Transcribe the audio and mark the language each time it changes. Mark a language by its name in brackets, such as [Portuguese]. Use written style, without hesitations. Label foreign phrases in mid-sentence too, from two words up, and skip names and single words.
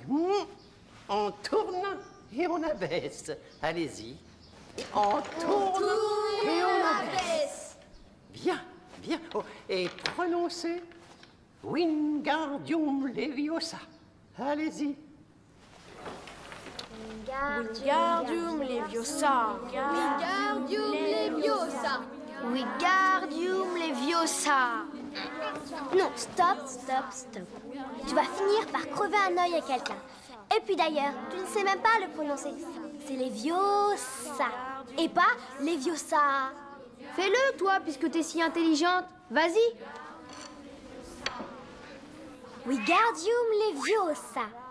[French] On tourne et on abaisse. Allez-y. On tourne et on abaisse. Bien, bien. Oh, et prononcez Wingardium Leviosa. Allez-y. Wingardium Leviosa. Wingardium Leviosa. Wingardium Leviosa. Non, stop, stop, stop. Tu vas finir par crever un œil à quelqu'un. Et puis d'ailleurs, tu ne sais même pas le prononcer. C'est Leviosa. Et pas Leviosa. Fais-le, toi, puisque t'es si intelligente. Vas-y. Wingardium Leviosa.